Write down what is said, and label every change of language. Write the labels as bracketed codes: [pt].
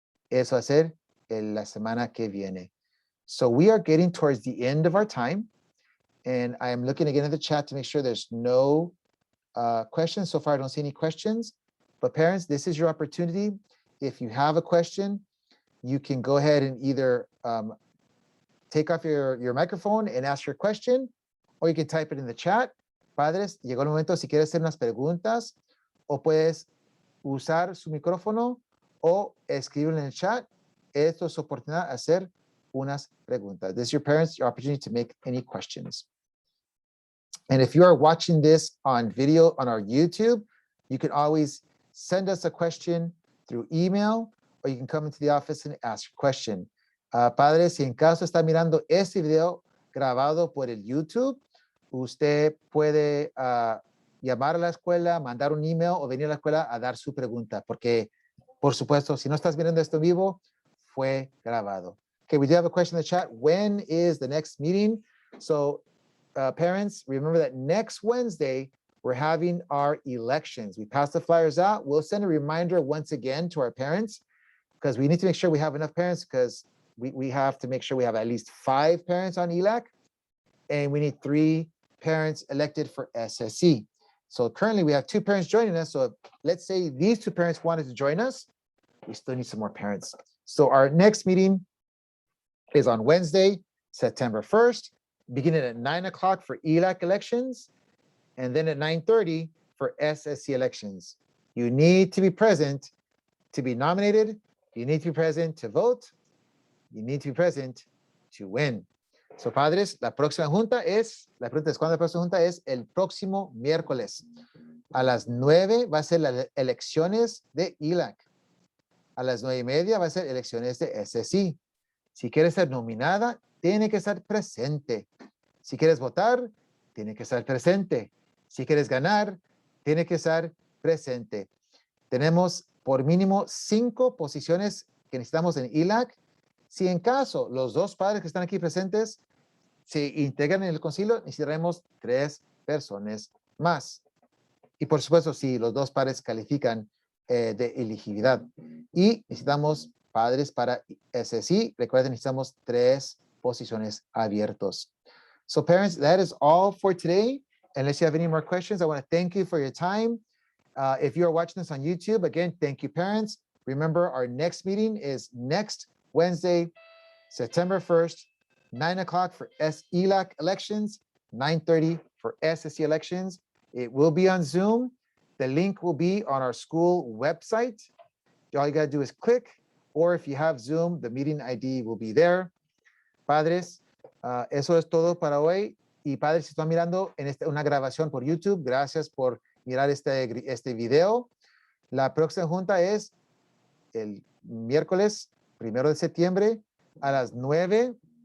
[es] Eso va a ser la semana que viene. [en] So we are getting towards the end of our time. And I am looking again at the chat to make sure there's no questions. So far, I don't see any questions. But parents, this is your opportunity. If you have a question, you can go ahead and either take off your microphone and ask your question, or you can type it in the chat. [es] Padres, llegó el momento si quieres hacer unas preguntas, o puedes usar su micrófono o escribirlo en el chat. Esto es su oportunidad de hacer unas preguntas. [en] This is your parents, your opportunity to make any questions. And if you are watching this on video on our YouTube, you can always send us a question through email, or you can come into the office and ask your question. [es] Padres, si en caso está mirando este video grabado por el YouTube, usted puede llamar a la escuela, mandar un email o venir a la escuela a dar su pregunta, porque, por supuesto, si no estás mirando esto en vivo, fue grabado. [en] Okay, we do have a question in the chat. When is the next meeting? So, parents, remember that next Wednesday, we're having our elections. We passed the flyers out. We'll send a reminder once again to our parents, because we need to make sure we have enough parents, because we have to make sure we have at least 5 parents on ELAC, and we need 3 parents elected for SSC. So currently we have 2 parents joining us. So let's say these 2 parents wanted to join us, we still need some more parents. So our next meeting is on Wednesday, September 1st, beginning at 9 o'clock for ELAC elections, and then at 9:30 for SSC elections. You need to be present to be nominated. You need to be present to vote. You need to be present to win. [es] So, padres, la pregunta es, ¿cuándo la próxima junta? Es el próximo miércoles. A las 9 va a ser las elecciones de ELAC. A las 9:30 va a ser elecciones de SSC. Si quieres ser nominada, tiene que estar presente. Si quieres votar, tiene que estar presente. Si quieres ganar, tiene que estar presente. Tenemos por mínimo 5 posiciones que necesitamos en ELAC. Si en caso los 2 padres que están aquí presentes se integran en el concilio, necesitaremos 3 personas más. Y por supuesto, si los 2 padres califican de elegibilidad. Y necesitamos padres para SSC. Recuerden, necesitamos 3 posiciones abiertas. [en] So parents, that is all for today. Unless you have any more questions, I want to thank you for your time. If you are watching this on YouTube, again, thank you, parents. Remember, our next meeting is next Wednesday, September 1st, 9 o'clock for ELAC elections, 9:30 for SSC elections. It will be on Zoom. The link will be on our school website. All you got to do is click, or if you have Zoom, the meeting ID will be there. [es] Padres, eso es todo para hoy. Y padres, si están mirando en una grabación por YouTube, gracias por mirar este video. La próxima junta es el miércoles 1 de septiembre a las 9.